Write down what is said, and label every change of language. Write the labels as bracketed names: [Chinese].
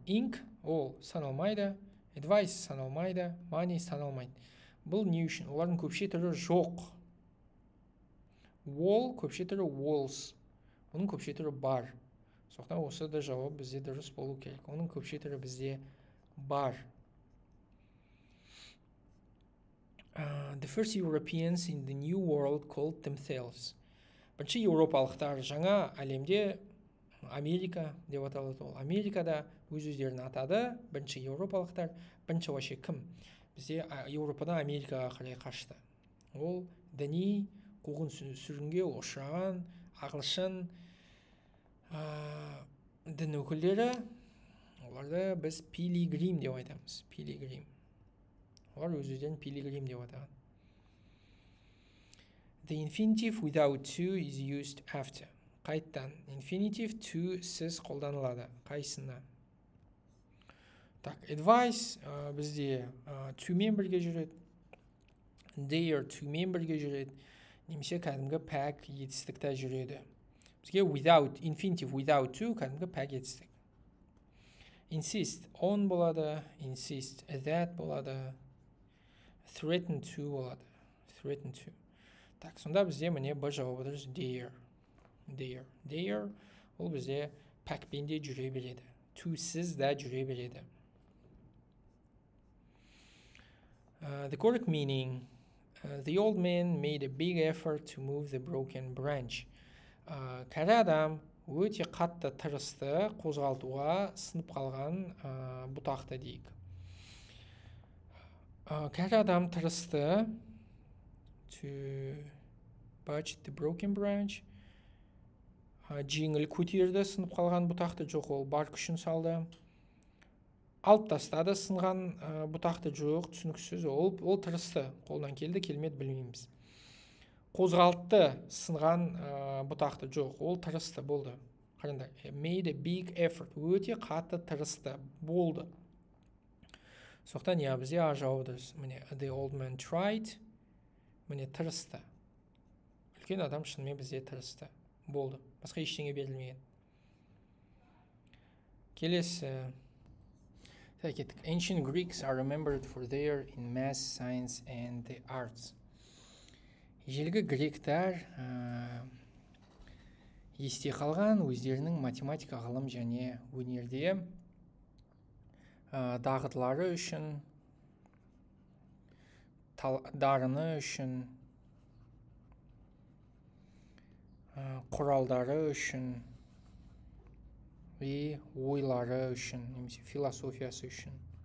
[Kazakh] Ink, ол саналмайды. Advice саналмайды. Money саналмайды. Бұл не үшін? Олардың көпше түрі жоқ. Wall, көпше түрі walls. Оның көпше түрі бар. Соқтан осы да жауап бізде дұрыс болу керек. Оның көпше түрі бізде бар. [English] The first Europeans in the New World called themselves. [Kazakh] Бірінші еуропалықтар жаңа әлемде Америка деп аталады. Ол Америкада өз-өздерін атады. Бірінші еуропалықтар, бірінші вообще кім? Бізде Еуропадан Америкаға қарай қашты. Ол діни қуғын сүргінге ұшыраған ағылшын дін өкілдері. Оларды біз пилигрим деп айтамыз. Пилигрим. Олар өз-өздерін пилигрим деп атаған. [English] The infinitive without to is used after. [Kazakh] Қайттан infinitive to сіз қолданылады. Қайсына? Так, advice бізде to мен бірге жүреді. Dare to мен бірге жүреді. Немесе кәдімгі pack етістікте жүреді. Бізге without, infinitive without to кәдімгі pack етістік. Insist on болады. Insist that болады. Threaten to болады. [English] Threaten to. [Kazakh] Так, сонда бізде міне Б жауабы дұрыс dare. [English] Dare. [Kazakh] Dare ол бізде packпен де жүре береді. To сіз де жүре береді. [English] The correct meaning. The old man made a big effort to move the broken branch. [Kazakh] Кәрі адам өте қатты тырысты қозғалтуға сынып қалған бұтақты дейік. Кәрі адам тырысты [English] to budge the broken branch. [Kazakh] Жеңіл көтерді сынып қалған бұтақты, жоқ, ол бар күшін салды. Алып тастады сынған бұтақты, жоқ, түсініксіз, ол тырысты, қолдан келді келмеді білмейміз. Қозғалтты сынған бұтақты, жоқ, ол тырысты, болды. Қараңдар, made a big effort, өте қатты тырысты, болды. Соқтан бізде А жауабы дұрыс. Міне [English] the old man tried, [Kazakh] міне тырысты. Үлкен адам шынымен бізде тырысты, болды. Басқа ештеңе берілмеген. Келесі. [English] Ancient Greeks are remembered for their in math, science and the arts. [Kazakh] Ежелгі гректер есте қалған өздерінің математика, ғылым және өнерде дағдылары үшін, дарыны үшін, құралдары үшін, ойлары үшін, немесе философиясы үшін.